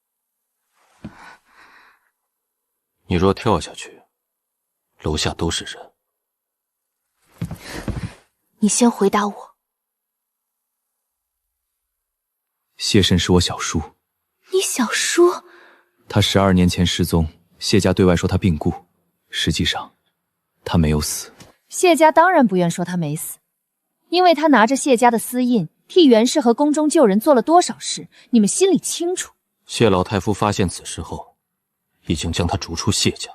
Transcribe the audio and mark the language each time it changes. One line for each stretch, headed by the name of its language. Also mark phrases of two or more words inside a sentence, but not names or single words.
Chinese: 你若跳下去，樓下都是人。你先回答我。謝慎是我小叔。你小叔？他12年前失蹤，謝家對外說他病故，實際上他沒有死。謝家當然不願說他沒死，因為他拿着謝家的私印，替袁氏和宮中舊人做了多少事，你們心裡清楚。謝老太夫發現此事後，已經將他逐出謝家。